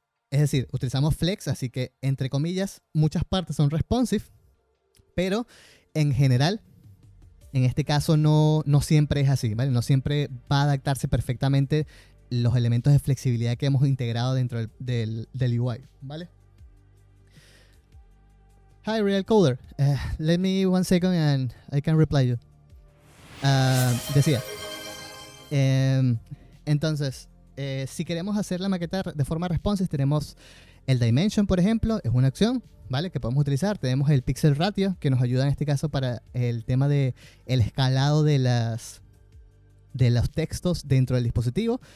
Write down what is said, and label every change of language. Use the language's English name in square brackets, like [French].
[Spanish] Es decir, utilizamos Flex, así que, entre comillas, muchas partes son responsive, pero en general, en este caso no siempre es así, ¿vale? No siempre va a adaptarse perfectamente los elementos de flexibilidad que hemos integrado dentro del UI, ¿vale? [English] Hi, Real Coder. Let me 1 second and I can reply you. [Spanish] Decía. Entonces, si queremos hacer la maqueta de forma responsive, tenemos el Dimension, por ejemplo, es una opción, ¿vale? Que podemos utilizar. Tenemos el Pixel Ratio, que nos ayuda en este caso para el tema de el escalado de los textos dentro del dispositivo.